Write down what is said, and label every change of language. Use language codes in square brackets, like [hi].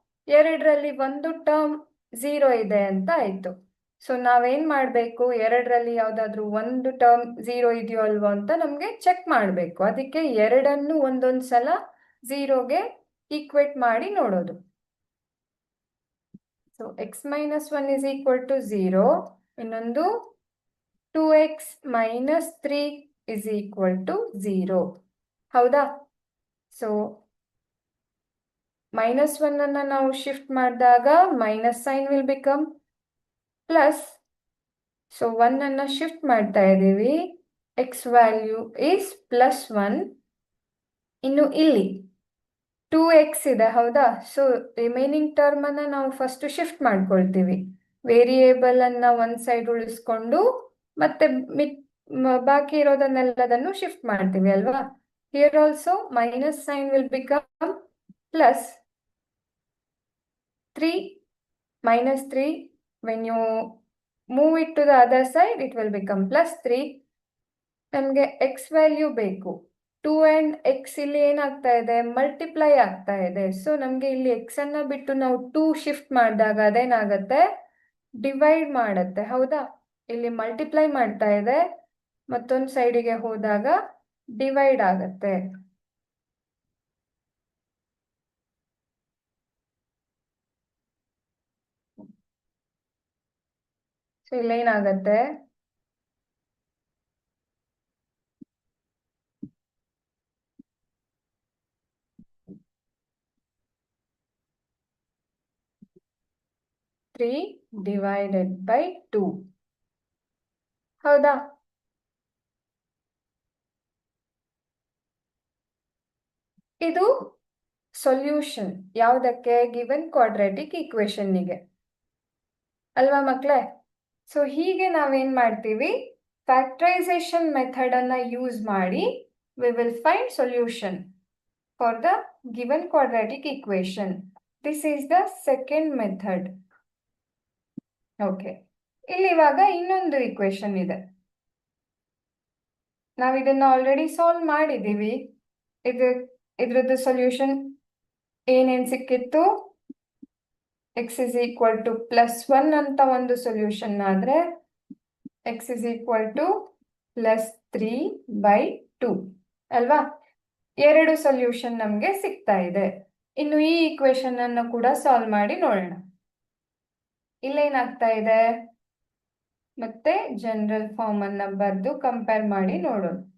[kn] ಎರಡರಲ್ಲಿ ಒಂದು ಟರ್ಮ್ 0 ಇದೆ ಅಂತ ಆಯ್ತು. ಸೊ ನಾವೇನ್ ಮಾಡಬೇಕು? ಎರಡರಲ್ಲಿ ಯಾವ್ದಾದ್ರು ಒಂದು ಟರ್ಮ್ 0 ಇದೆಯೋ ಅಲ್ವೋ ಅಂತ ನಮ್ಗೆ ಚೆಕ್ ಮಾಡಬೇಕು. ಅದಕ್ಕೆ ಎರಡನ್ನು ಒಂದೊಂದ್ ಸಲ 0ಗೆ ಈಕ್ವೇಟ್ ಮಾಡಿ ನೋಡೋದು. [en] So x-1 is equal to 0. [kn] ಇನ್ನೊಂದು [en] 2x - 3 is equal to 0. [kn] ಹೌದಾ? ಸೊ -1 ಅನ್ನ ನಾವು ಶಿಫ್ಟ್ ಮಾಡಿದಾಗ [en] Minus sign will become plus. [kn] So 1 ಅನ್ನ ಶಿಫ್ಟ್ ಮಾಡ್ತಾ ಇದ್ದೀವಿ, [en] x value is +1. [kn] ಇನ್ನು ಇಲ್ಲಿ 2x ಇದೆ ಹೌದಾ? ಸೊ ರಿಮೈನಿಂಗ್ ಟರ್ಮ್ ಅನ್ನ ನಾವು ಫಸ್ಟ್ ಶಿಫ್ಟ್ ಮಾಡ್ಕೊಳ್ತೀವಿ. ವೇರಿಯೇಬಲ್ ಅನ್ನ ಒಂದ್ ಸೈಡ್ ಉಳಿಸ್ಕೊಂಡು ಮತ್ತೆ ಬಾಕಿ ಇರೋದನ್ನೆಲ್ಲದನ್ನು ಶಿಫ್ಟ್ ಮಾಡ್ತೀವಿ ಅಲ್ವಾ? [en] Here also minus sign will become plus 3 -3. when you move it to the other side it will become +3. [kn] ನಮಗೆ x ವ್ಯಾಲ್ಯೂ ಬೇಕು. 2 and x ಇಲ್ಲಿ ಏನಾಗ್ತಾ ಇದೆ? ಮಲ್ಟಿಪ್ಲೈ ಆಗ್ತಾ ಇದೆ. ಸೊ ನಮಗೆ ಇಲ್ಲಿ x ಅನ್ನ ಬಿಟ್ಟು ನಾವು 2 ಶಿಫ್ಟ್ ಮಾಡಿದಾಗ ಅದೇನಾಗತ್ತೆ? ಡಿವೈಡ್ ಮಾಡತ್ತೆ ಹೌದಾ? ಇಲ್ಲಿ ಮಲ್ಟಿಪ್ಲೈ ಮಾಡ್ತಾ ಇದೆ, ಮತ್ತೊಂದು ಸೈಡಿಗೆ ಹೋದಾಗ ಡಿವೈಡ್ ಆಗತ್ತೆ. ಸೊ ಇಲ್ಲೇನಾಗತ್ತೆ? [en] 3 divided by 2. [kn] ಹೌದಾ? ಇದು ಸೊಲ್ಯೂಷನ್ ಯಾವುದಕ್ಕೆ? ಗಿವನ್ ಕ್ವಾಡ್ರಾಟಿಕ್ ಈಕ್ವೇಶನ್ನಿಗೆ ಅಲ್ವಾ ಮಕ್ಕಳೇ? ಸೊ ಹೀಗೆ ನಾವೇನ್ ಮಾಡ್ತೀವಿ? [en] factorisation method [kn] ಅನ್ನ ಯೂಸ್ ಮಾಡಿ [en] we will find solution for the given quadratic equation. This is the second method. Okay, [kn] ಇಲ್ಲಿ ಇವಾಗ ಇನ್ನೊಂದು ಈಕ್ವೇಶನ್ ಇದೆ. ನಾವು ಇದನ್ನ ಆಲ್ರೆಡಿ ಸಾಲ್ವ್ ಮಾಡಿದ್ದೀವಿ. ಇದ್ರದ್ದು ಸೊಲ್ಯೂಷನ್ ಏನೇನ್ ಸಿಕ್ಕಿತ್ತು? [en] x is equal to +1 [kn] ಅಂತ ಒಂದು ಸೊಲ್ಯೂಷನ್ ಆದ್ರೆ [en] x is equal to +3/2 [kn] ಅಲ್ವಾ? ಎರಡು ಸೊಲ್ಯೂಷನ್ ನಮ್ಗೆ ಸಿಗ್ತಾ ಇದೆ. ಇನ್ನು ಈ ಈಕ್ವೇಶನ್ ಅನ್ನು ಕೂಡ ಸಾಲ್ವ್ ಮಾಡಿ ನೋಡೋಣ. ಇಲ್ಲೇನಾಗ್ತಾ ಇದೆ? ಮತ್ತೆ ಜನರಲ್ ಫಾರ್ಮ್ ಅನ್ನ ಬರೆದು ಕಂಪೇರ್ ಮಾಡಿ ನೋಡೋಣ.